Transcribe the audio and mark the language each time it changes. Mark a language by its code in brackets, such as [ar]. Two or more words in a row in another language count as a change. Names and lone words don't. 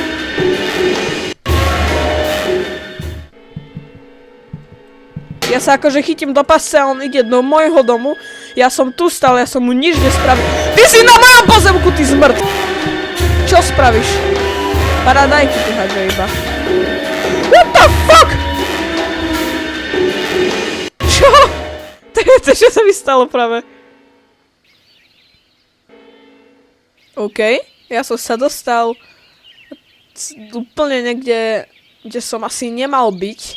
[sk] Ja sa akože chytím do pasce a on ide do môjho domu. Ja som tu stále, ja som mu nič nespravil. Ty si na mojom pozemku, ty zmrt! Čo spravíš? Paradajky tu hádže iba. [en] What the fuck? [sk] Čo? To čo sa mi stalo práve? OK, ja som sa dostal úplne niekde, kde som asi nemal byť.